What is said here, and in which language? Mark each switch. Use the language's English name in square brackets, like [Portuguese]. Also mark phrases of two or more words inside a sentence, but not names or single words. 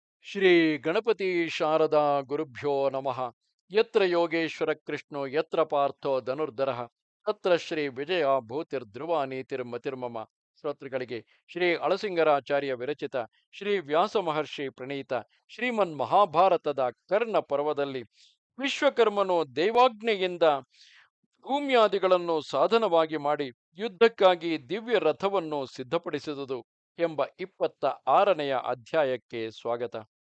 [Sanskrit] ಶ್ರೀ ಗಣಪತಿ ಶಾರದಾ ಗುರುಭ್ಯೋ ನಮಃ. ಯತ್ರ ಯೋಗೇಶ್ವರ ಕೃಷ್ಣೋ ಯತ್ರ ಪಾರ್ಥೋ ಧನುರ್ಧರಃ ತತ್ರ ಶ್ರೀ ವಿಜಯ ಭೂತಿರ್ಧ್ರುವ ನೀತಿರ್ಮತಿರ್ಮಮ. [Kannada] ಶ್ರೋತೃಗಳಿಗೆ ಶ್ರೀ ಅಳಸಿಂಗರಾಚಾರ್ಯ ವಿರಚಿತ ಶ್ರೀ ವ್ಯಾಸ ಮಹರ್ಷಿ ಪ್ರಣೀತ ಶ್ರೀಮನ್ ಮಹಾಭಾರತದ ಕರ್ಣ ಪರ್ವದಲ್ಲಿ ವಿಶ್ವಕರ್ಮನು ದೈವಾಜ್ಞೆಯಿಂದ ಭೂಮ್ಯಾದಿಗಳನ್ನು ಸಾಧನವಾಗಿ ಮಾಡಿ ಯುದ್ಧಕ್ಕಾಗಿ ದಿವ್ಯ ರಥವನ್ನು ಸಿದ್ಧಪಡಿಸಿದುದು ಎಂಬ 26ನೆಯ ಅಧ್ಯಾಯಕ್ಕೆ ಸ್ವಾಗತ.